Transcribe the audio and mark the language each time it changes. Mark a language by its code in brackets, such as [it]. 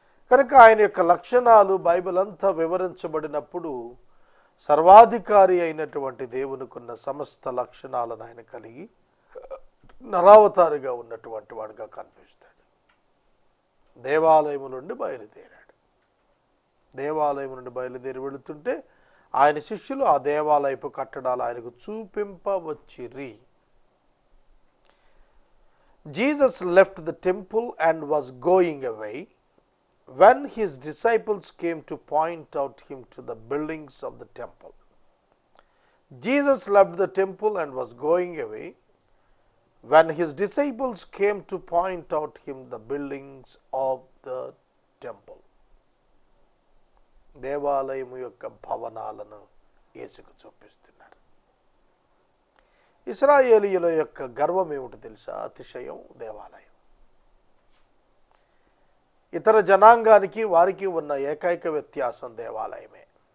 [te] కనుక ఆయన యొక్క లక్షణాలు బైబిల్ అంతా వివరించబడినప్పుడు సర్వాధికారి అయినటువంటి దేవునికున్న సమస్త లక్షణాలను ఆయన కలిగి నరావతారిగా ఉన్నటువంటి వాడుగా కనిపిస్తాడు. దేవాలయం నుండి బయలుదేరాడు. దేవాలయం నుండి బయలుదేరి వెళుతుంటే ఆయన శిష్యులు ఆ దేవాలయపు కట్టడాలు ఆయనకు చూపింపవచ్చిరి. [en] Jesus left the temple and was going away when his disciples came to point out him to the buildings of the temple. Jesus left the temple and was going away when his disciples came to point out him the buildings of the temple. [te] దేవాలయము యొక్క భవనాలను యేసుకు చూపిస్తున్నారు. ఇశ్రాయేలీయుల యొక్క గర్వం ఏమిటి తెలుసా? అతిశయం దేవాలయం. ఇతర జనాంగానికి వారికి ఉన్న ఏకైక వ్యత్యాసం దేవాలయమే.